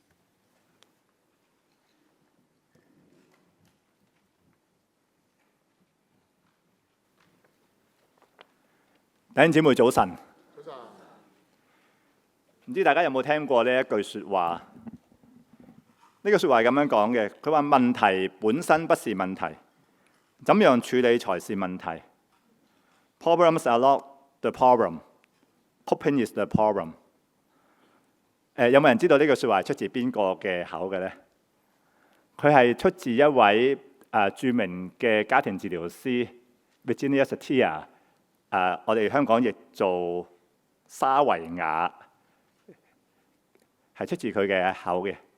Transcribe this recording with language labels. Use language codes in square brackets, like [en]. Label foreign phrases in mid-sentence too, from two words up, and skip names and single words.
[yue] 弟兄姊妹早晨。唔知大家有冇聽過呢一句説話？呢句説話係咁樣講嘅，佢話問題本身不是問題，怎樣處理才是問題。 [en] Problems are not the problem, coping is the problem。 [yue] 有冇人知道呢句説話係出自邊個嘅口嘅呢？佢係出自一位著名嘅家庭治療師 Virginia Satir。我哋香港譯做沙維亞，係出自佢嘅口嘅。